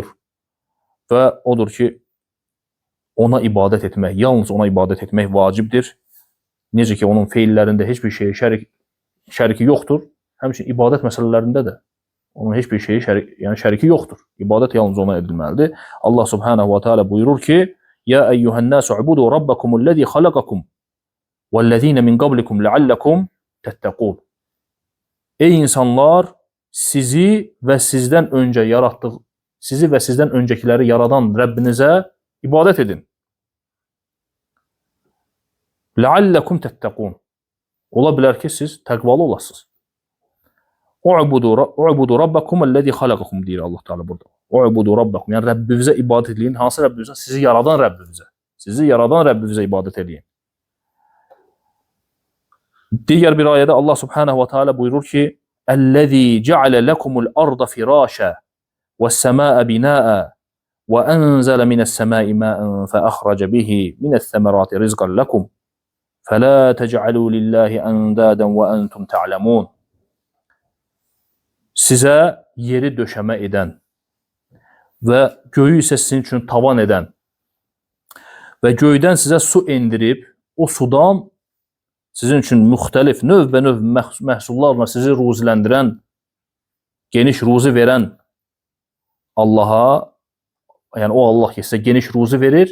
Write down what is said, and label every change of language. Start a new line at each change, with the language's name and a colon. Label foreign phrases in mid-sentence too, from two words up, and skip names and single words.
Azerbaijani: Və odur ki, ona ibadət etmək, yalnız ona ibadət etmək vacibdir. necə ki, onun feillərində heç bir şeyə şəriki yoxdur, həmçinin ibadət məsələlərində də onun heç bir şeyi şəriki yoxdur. İbadət yalnız ona edilməlidir.
Arabic: الله سبحانه وتعالى
Azerbaijani: buyurur ki,
Arabic: يا أيها الناس اعبدوا ربكم الذي خلقكم والذين من قبلكم لعلكم تتقون.
Azerbaijani: Ey insanlar, sizi və sizdən öncəkiləri yaradan Rəbbinizə ibadət edin.
Arabic: لعلكم تتقون.
Azerbaijani: Ola bilər ki, siz təqvalı olasınız.
Arabic: اعبدوا ربكم الذي خلقكم
Azerbaijani: deyir Allah Teala burada.
Arabic: اعبدوا ربكم.
Azerbaijani: Yəni Rəbbinizə ibadət edin. Hansı Rəbbinizə? Sizi yaradan Rəbbinizə. Sizi yaradan Rəbbinizə ibadət edin. Digər bir ayədə
Arabic: الله سبحانه وتعالى
Azerbaijani: buyurur ki:
Arabic: "الذي جعل لكم الأرض فراشا والسماء بناء وأنزل من السماء ماء فأخرج به من الثمرات رزقا لكم. فلا تجعلوا لله أندادا وأنتم تعلمون."
Azerbaijani: Sizə yeri döşəmə edən və göyü isə sizin üçün tavan edən və göydən sizə su endirib, o sudan sizin üçün müxtəlif növbənöv məhsullarla sizi ruziləndirən, geniş ruzi verən Allaha, yəni o Allah ki, sizə geniş ruzi verir.